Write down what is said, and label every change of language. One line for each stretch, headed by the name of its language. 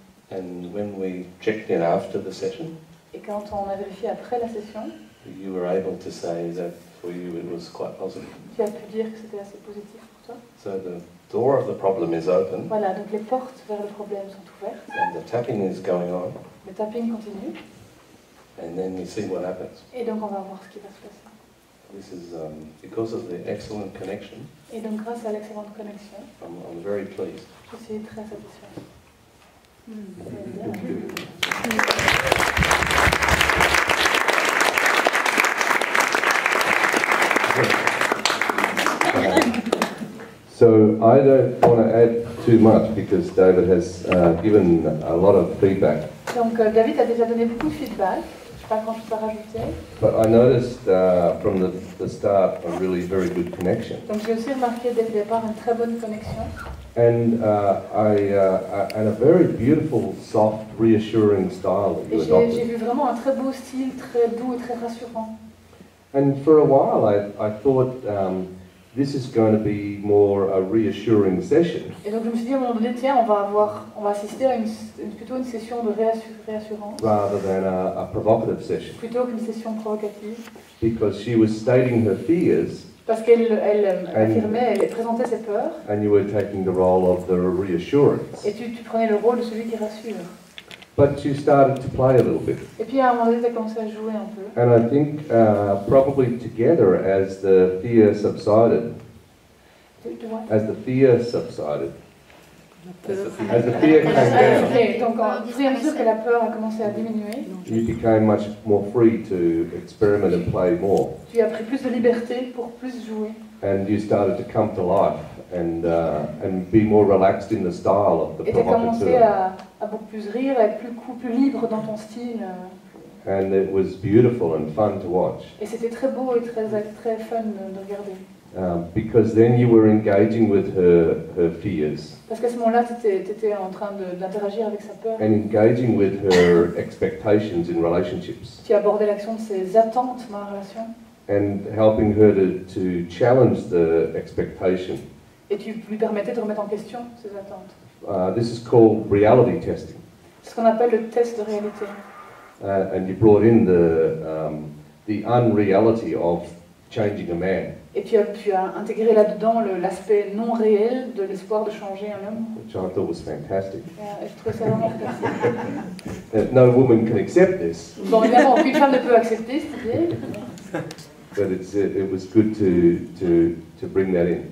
English: And when we checked in after the session,
French: Et quand on a vérifié après la session,
English: you were able to say that for you it was quite positive.
French: tu as pu dire que c'était assez positif pour toi.
English: So the door of the problem is open,
French: Voilà, donc les portes vers le problème sont ouvertes,
English: and the tapping is going on,
French: le tapping continue,
English: and then we see what happens.
French: et donc on va voir ce qui va se passer.
English: This is because of the excellent connection.
French: Et donc grâce à l'excellente connexion,
English: I'm very pleased.
French: je suis très satisfaite.
English: So I don't want to add too much because David has given a lot of feedback.
French: Donc David a déjà donné beaucoup de feedback. Je sais pas quand je peux rajouter.
English: But I noticed from the start a really very good connection.
French: Donc j'ai aussi remarqué dès le départ une très bonne connexion.
English: And and a very beautiful, soft, reassuring style that
French: Et
English: you
French: j'ai
English: adopted.
French: vu vraiment un très beau style, très doux et très rassurant.
English: And for a while I thought this is going to be more a reassuring session.
French: Et donc je me suis dit à un moment donné, tiens, on va assister à plutôt une session de réassurance,
English: Rather than a provocative session,
French: plutôt qu'une session provocative.
English: because she was stating her fears
French: Parce qu'elle affirmait, elle présentait ses peurs,
English: and you were taking the role of the reassurance.
French: et tu prenais le rôle de celui qui rassure.
English: But you started to play a little bit.
French: Et puis à un moment donné, tu as commencé à jouer un peu.
English: And I think probably together as the fear subsided,
French: Tu vois.
English: as the fear subsided, as the fear came down,
French: Ok, donc au fur et à mesure que la peur a commencé à diminuer,
English: you became much more free to experiment and play more.
French: tu as pris plus de liberté pour plus jouer.
English: And you started to come to life and be more relaxed in the style of the
French: Et tu as commencé provocateur. à beaucoup plus rire, à être plus libre dans ton style.
English: And it was beautiful and fun to watch.
French: Et c'était très beau et très fun de regarder.
English: Because then you were engaging with her fears
French: Parce qu'à ce moment-là, tu étais en train d'interagir avec sa peur.
English: and engaging with her expectations in relationships
French: Tu abordais l'action de ses attentes dans la relation.
English: and helping her to challenge the expectation.
French: Et tu lui permettais de remettre en question ses attentes.
English: This is called reality testing.
French: C'est ce qu'on appelle le test de réalité.
English: And you brought in the unreality of changing a man,
French: Et tu as intégré là-dedans l'aspect non réel de l'espoir de changer un homme.
English: which I thought was fantastic.
French: Et je trouvais ça vraiment fantastique.
English: No woman can accept this,
French: Bon, évidemment, aucune femme ne peut accepter cette idée,
English: but it was good to bring that in.